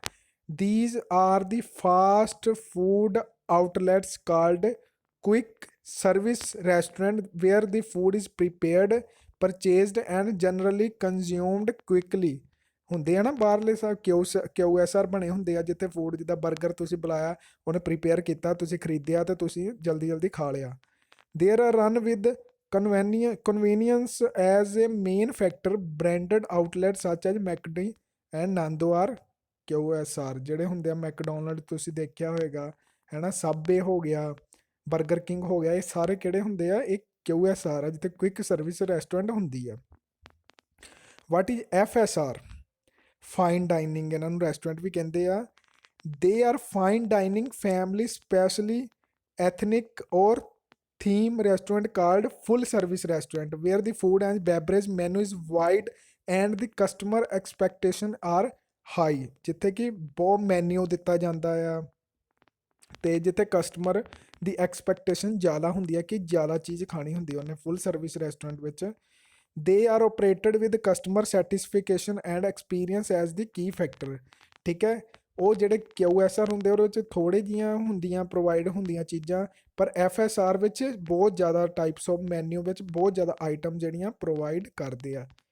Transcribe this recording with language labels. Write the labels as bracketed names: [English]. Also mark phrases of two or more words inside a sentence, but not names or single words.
[English] These are the fast food outlets called quick service restaurant where the food is prepared, purchased and generally consumed quickly. [Punjabi] ਹੁੰਦੇ ਆ ਨਾ ਬਾਹਰਲੇ ਸਾਹਿਬ QSR ਬਣੇ ਹੁੰਦੇ ਆ, ਜਿੱਥੇ ਫੂਡ ਜਿੱਦਾਂ 버ਗਰ ਤੁਸੀਂ ਬੁਲਾਇਆ, ਉਹਨੇ ਪ੍ਰੀਪੇਅਰ ਕੀਤਾ, ਤੁਸੀਂ ਖਰੀਦਿਆ ਤੇ ਤੁਸੀਂ ਜਲਦੀ ਜਲਦੀ ਖਾ ਲਿਆ। [English] There are run with convenience as a main factor. Branded outlets such as McD and Nando are QSR। [Punjabi] ਜਿਹੜੇ ਹੁੰਦੇ ਆ ਮੈਕਡੋਨਲਡ ਤੁਸੀਂ ਦੇਖਿਆ ਹੋਏਗਾ, ਹੈ ਨਾ, ਸਬਵੇ ਹੋ ਗਿਆ, 버ਗਰ ਕਿੰਗ ਹੋ ਗਿਆ, ਇਹ ਸਾਰੇ ਕਿਹੜੇ ਹੁੰਦੇ ਆ? ਇਹ QSR ਆ, ਜਿੱਥੇ [English] quick service restaurant [Punjabi] ਹੁੰਦੀ ਆ। [English] what is FSR? fine dining, [Punjabi] ਇਹਨਾਂ ਨੂੰ ਰੈਸਟੋਰੈਂਟ ਵੀ ਕਹਿੰਦੇ ਆ। [English] they are fine dining family specially ethnic or theme restaurant called full service restaurant where the food and beverage menu is wide and the customer expectation are high। [Punjabi] ਜਿੱਥੇ ਕਿ ਬਹੁਤ ਮੈਨਿਊ ਦਿੱਤਾ ਜਾਂਦਾ ਆ ਤੇ ਜਿੱਥੇ ਕਸਟਮਰ ਦੀ ਐਕਸਪੈਕਟੇਸ਼ਨ ਜ਼ਿਆਦਾ ਹੁੰਦੀ ਹੈ ਕਿ ਜ਼ਿਆਦਾ ਚੀਜ਼ ਖਾਣੀ ਹੁੰਦੀ ਉਹਨੇ [English] full service restaurant [Punjabi] ਵਿੱਚ। [English] They are operated with customer satisfaction and experience as the key factor. [Punjabi] ਠੀਕ ਹੈ, ਉਹ ਜਿਹੜੇ QSR ਹੁੰਦੇ ਉਹਦੇ ਵਿੱਚ ਥੋੜ੍ਹੇ ਜਿਹੀਆਂ ਹੁੰਦੀਆਂ ਪ੍ਰੋਵਾਈਡ ਹੁੰਦੀਆਂ ਚੀਜ਼ਾਂ, ਪਰ FSR ਵਿੱਚ ਬਹੁਤ ਜ਼ਿਆਦਾ [English] types of menu [Punjabi] ਵਿੱਚ ਬਹੁਤ ਜ਼ਿਆਦਾ ਆਈਟਮ ਜਿਹੜੀਆਂ ਪ੍ਰੋਵਾਈਡ ਕਰਦੇ ਆ।